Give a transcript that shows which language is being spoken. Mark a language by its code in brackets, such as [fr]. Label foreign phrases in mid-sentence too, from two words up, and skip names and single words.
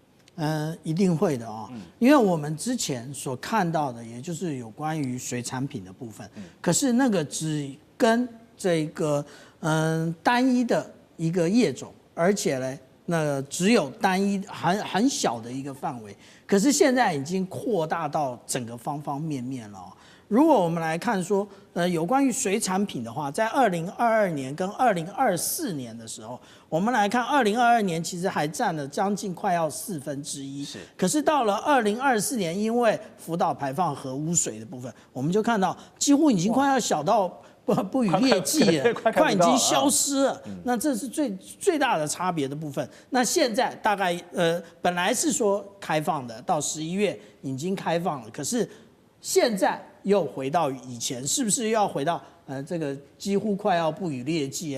[zh] 一定會的啊，因為我們之前所看到的，也就是有關於水產品的部分，可是那個只跟這個單一的一個業種，而且呢，那只有單一很小的一個範圍，可是現在已經擴大到整個方方面面了。如果我們來看說，有關於水產品的話，在2022年跟2024年的時候，我們來看2022年其實還佔了將近快要1/4，是。可是到了2024年，因為福島排放核污水的部分，我們就看到幾乎已經快要小到不予列計了，快已經消失了。那這是最大的差別的部分。那現在大概本來是說開放的，到11月已經開放了，可是現在又回到以前，是不是又要回到這個幾乎快要不予列計？